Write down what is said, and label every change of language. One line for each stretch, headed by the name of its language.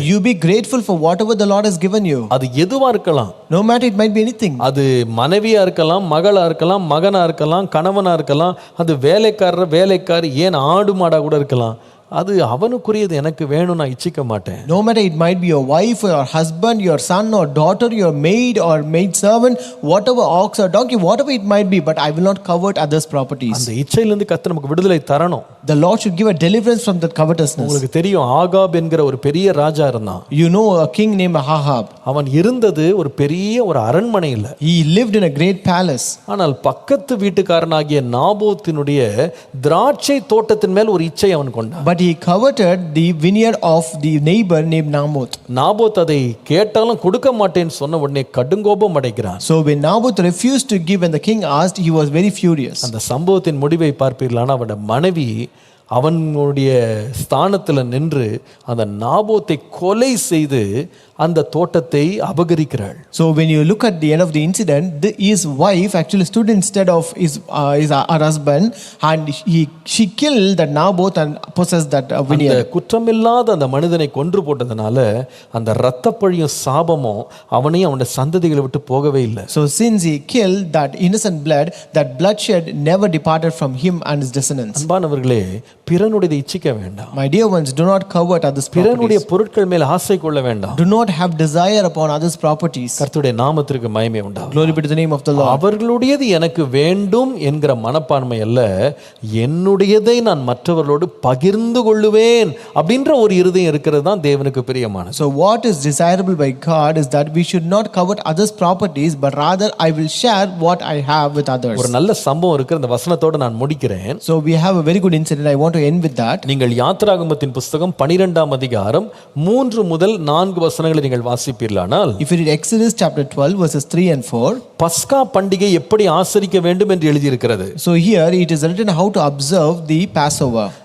English: You be grateful for whatever the Lord has given you.
Tamil: அது எதுவா இருக்கலாம்.
English: No matter, it might be anything.
Tamil: அது மனைவியா இருக்கலாம், மகளா இருக்கலாம், மகனா இருக்கலாம், கணவனா இருக்கலாம், அது வேலைக்காரி, ஏன் ஆடு மாடா கூட இருக்கலாம். அது அவனுக்குரியது, எனக்கு வேணும், நான் இச்சிக்க மாட்டேன்.
English: No matter, it might be your wife or your husband, your son or daughter, your maid or maid servant, whatever, ox or donkey, whatever it might be, but I will not covet others' properties.
Tamil: அந்த இச்சையிலிருந்து கர்த்தர் நமக்கு விடுதலை தரணும்.
English: The Lord should give a deliverance from that covetousness.
Tamil: உங்களுக்கு தெரியும், Ahab என்கிற ஒரு பெரிய ராஜா இருந்தான்.
English: You know a king named Ahab.
Tamil: அவன் இருந்தது ஒரு பெரிய ஒரு அரண்மனையில்.
English: He lived in a great palace.
Tamil: ஆனால் பக்கத்து வீட்டுக்காரனாகிய நாபோத்தினுடைய திராட்சை தோட்டத்தின் மேல் ஒரு இச்சை அவன் கொண்டான்.
English: But he coveted the vineyard of the neighbor named Naboth.
Tamil: Naboth அதை கேட்டாலும் கொடுக்க மாட்டேன்னு சொன்ன உடனே கடுங்கோபம் அடைகிறான்.
English: So when Naboth refused to give when the king asked, he was very furious.
Tamil: அந்த சம்பவத்தின் முடிவை பார்ப்பீர்களான அவனுடைய மனைவி அவனுடைய ஸ்தானத்தில் நின்று அந்த நாபோத்தை கொலை செய்து அந்த தோட்டத்தை அபகரிக்கிறாள்.
English: So when you look at the end of the incident, his wife actually stood instead of his husband, and she killed that Naboth and possessed that vineyard.
Tamil: அந்த குற்றமில்லாத அந்த மனிதனை கொன்று போட்டதனால அந்த இரத்தப்பழியும் சாபமும் அவனையும் அவனுடைய சந்ததிகளை விட்டு போகவே இல்லை.
English: So since he killed that innocent blood, that bloodshed never departed from him and his descendants.
Tamil: அன்பானவர்களே, பிறனுடையதை இச்சிக்க வேண்டாம்.
English: My dear ones, do not covet others'
Tamil: பிறனுடைய
English: properties.
Tamil: பொருட்கள் மேல் ஆசை கொள்ள வேண்டாம்.
English: Do not have desire upon others' properties.
Tamil: கர்த்தருடைய நாமத்திற்கு மகிமை உண்டாகும்.
English: Glory be to the name of the Lord.
Tamil: அவர்களுடையது எனக்கு வேண்டும் என்கிற மனப்பான்மை அல்ல, என்னுடையதை நான் மற்றவர்களோடு பகிர்ந்து கொள்ளுவேன் அப்படின்ற ஒரு இருதயம் இருக்கிறது தான் தேவனுக்கு பிரியமானது.
English: So what is desirable by God is that we should not covet others' properties, but rather I will share what I have with others.
Tamil: ஒரு நல்ல சம்பவம் இருக்கு, அந்த வசனத்தோட நான் முடிக்கிறேன்.
English: So we have a very good incident. I want to end with that.
Tamil: நீங்கள் யாத்திராகமத்தின் புஸ்தகம் 12ஆம் அதிகாரம் 3 முதல் 4 வசனங்களை நீங்கள் வாசிப்பீர்களானால்,
English: If you read Exodus chapter 12 verses 3 and 4,
Tamil: பஸ்கா பண்டிகை எப்படி ஆசரிக்க வேண்டும் என்று எழுதியிருக்கிறது.
English: so here it is written how to observe the Passover.